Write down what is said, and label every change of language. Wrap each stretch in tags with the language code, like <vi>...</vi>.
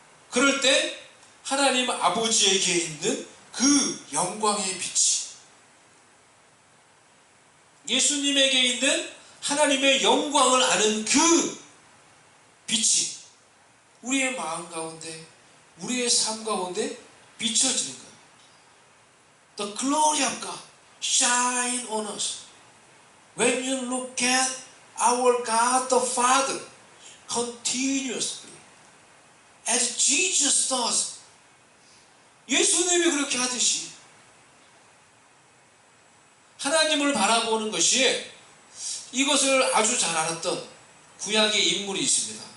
<ko>그럴 때 하나님 아버지에게 있는 그 영광의 빛이, 예수님에게 있는 하나님의 영광을 아는 그 빛이 우리의 마음 가운데, 우리의 삶 가운데 비춰지는 거예요.</ko> <en>The glory of God shine on us. When you look at our God the Father continuously, as Jesus does,</en> <ko>예수님이 그렇게 하듯이 하나님을 바라보는 것이, 이것을 아주 잘 알았던 구약의 인물이 있습니다.</ko>